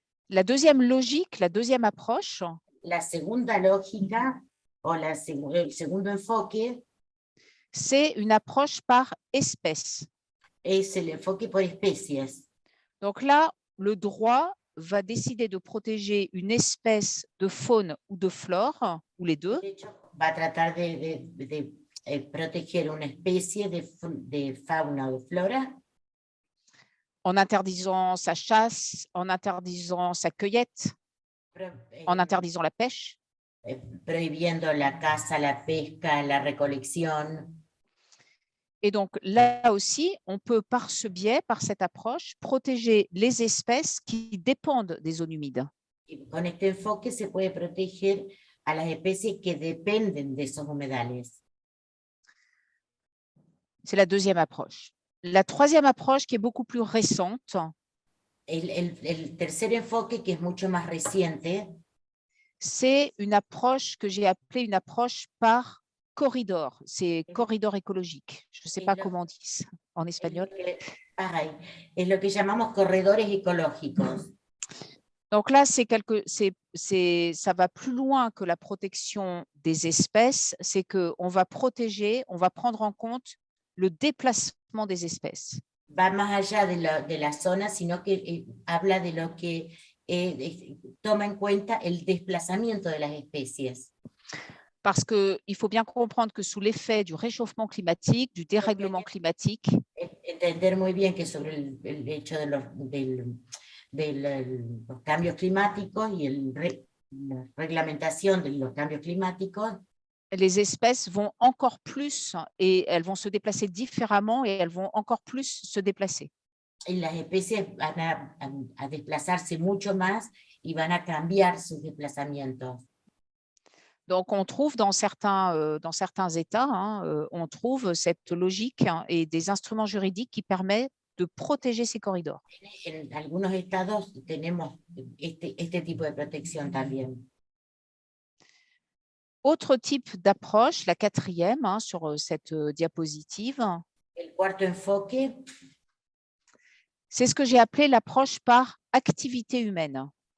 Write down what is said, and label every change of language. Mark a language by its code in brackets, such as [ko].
[fr] La deuxième logique, la deuxième approche. [es] La segunda lógica o el segundo enfoque. [fr] C'est une approche par espèce. [es] Es el enfoque por especies. [fr] Donc là, le droit va décider de protéger une espèce de faune ou de flore, ou les deux. [es] Va a tratar de proteger una especie de fauna o de flora. [fr] En interdisant sa chasse, en interdisant sa cueillette, en interdisant la pêche. [es] Prohibiendo la caza, la pesca, la recolección. [fr] Et donc, là aussi, on peut, par ce biais, par cette approche, protéger les espèces qui dépendent des zones humides. [es] Y con este enfoque se puede proteger a las especies que dependen de esos humedales. [fr] C'est la deuxième approche. La troisième approche, qui est beaucoup plus récente, [es] El tercer enfoque, que es mucho más reciente, [fr] c'est une approche que j'ai appelée une approche par corridor. C'est corridor écologique. Je ne sais pas comment on dit ça en espagnol. [es] Es lo que llamamos corredores ecológicos. [fr] Donc là, ça va plus loin que la protection des espèces. C'est qu'on va protéger, on va prendre en compte le déplacement des espèces. [es] Va más allá de la zona, sino que habla de lo que toma en cuenta el desplazamiento de las especies. [fr] Parce qu'il faut bien comprendre que sous l'effet du réchauffement climatique, du dérèglement climatique, [es] Entender muy bien que sobre el hecho de los cambios climáticos y la reglamentación de los cambios climáticos, [fr] les espèces vont encore plus et elles vont se déplacer différemment et elles vont encore plus se déplacer. [es] y las especies van a desplazarse mucho más y van a cambiar sus desplazamientos. [fr] Donc, on trouve dans certains États, on trouve cette logique et des instruments juridiques qui permettent de protéger ces corridors. [es] En algunos estados tenemos este tipo de protección también. [fr] Autre type d'approche, la quatrième sur cette diapositive, [es] El cuarto enfoque [fr] c'est ce que j'ai appelé l'approche par activité humaine.